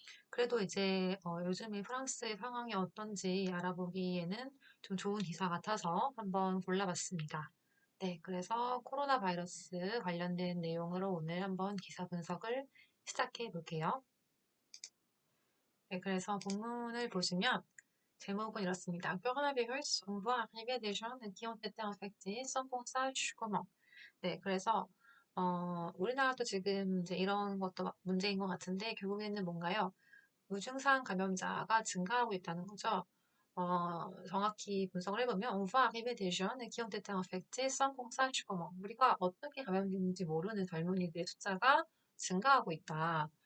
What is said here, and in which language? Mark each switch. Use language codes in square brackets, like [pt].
[ko] 그래도 이제 요즘에 프랑스의 상황이 어떤지 알아보기에는 좀 좋은 기사 같아서 한번 골라봤습니다. 네, 그래서 코로나 바이러스 관련된 내용으로 오늘 한번 기사 분석을 시작해 볼게요. 네, 그래서 본문을 보시면 제목은 이렇습니다. [fr] Coronavirus, on voit arriver des gens qui ont été infectés sans qu'on sache comment. [ko] 네, 그래서 우리나라도 지금 이제 이런 것도 문제인 것 같은데 결국에는 뭔가요? 무증상 감염자가 증가하고 있다는 거죠. 정확히 분석을 해보면, [fr] on voit arriver des jeunes qui ont été infectés sans qu'on sache comment. [ko] 우리가 어떻게 감염됐는지 모르는 젊은이들의 숫자가 증가하고 있다.